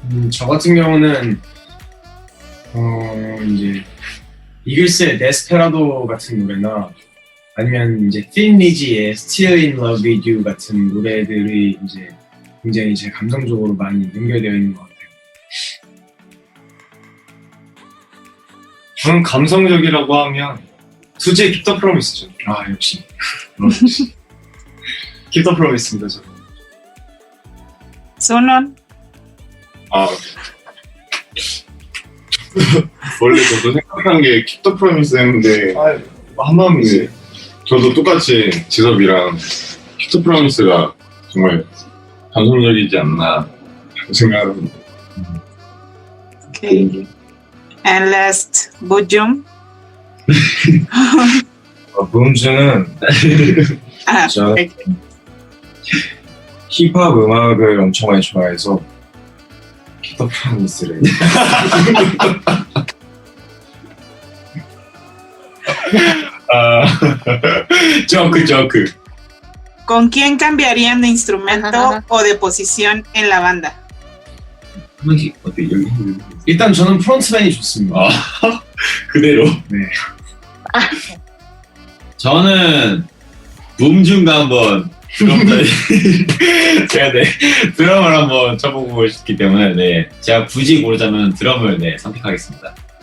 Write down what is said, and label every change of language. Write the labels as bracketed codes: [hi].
[ko] 저 같은 경우는 이제 이글스의 데스페라도 같은 노래나 아니면 이제 핀 리지의 Still in Love with You 같은 노래들이 이제 굉장히 제 감성적으로 많이 연결되어 있는 것 같아요. 저는 감성적이라고 하면 투지의 Keep the Promise죠. 아 역시 Keep the Promise입니다. 저는. Sunon. 원래 저도 생각한 게 Keep the Promise 했는데 한마음이지. 저도 똑같이 지섭이랑 Keep the Promise가 정말 감성적이지 않나 생각합니다. [en] Okay. And last, Bujum. [ko] 무음주는 저 [en] Okay. [ko] 힙합 음악을 엄청 많이 좋아해서 키더 프로미스를 조크. [es] ¿Con quién cambiarían de instrumento Ajá. o de posición en la banda? [ko] 한번씩 어때 여기 일단 저는 프론트맨이 좋습니다. 그대로. 네. 저는 붐중가 한번 제가 네 드럼을 한번 쳐보고 싶기 때문에 네 제가 굳이 고르자면 드럼을 네 선택하겠습니다.